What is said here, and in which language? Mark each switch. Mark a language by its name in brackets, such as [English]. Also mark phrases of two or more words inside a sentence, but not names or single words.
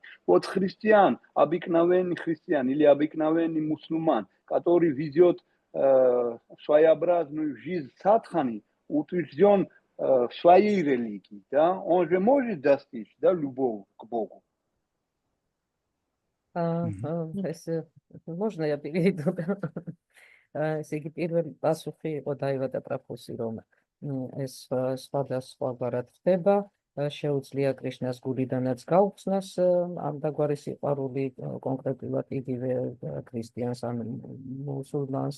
[Russian] Вот христиан, обыкновенный христиан или обыкновенный мусульман, который ведет своеобразную жизнь садхани, утвержден в своей религии, да, он же может достичь, да, любовь к Богу. ეს можно я перейду? [Georgian] ესე იგი პირველი პასუხი იყო დაივატა პრაფუსი, რომ ეს სხვადასხვაგვარად ხდება, შეუძლია კრიშნას გულიდანაც გაუხსნას ამდაგვარი სიყვარული კონკრეტულად იგივე ქრისტიანს ან მუსულმანს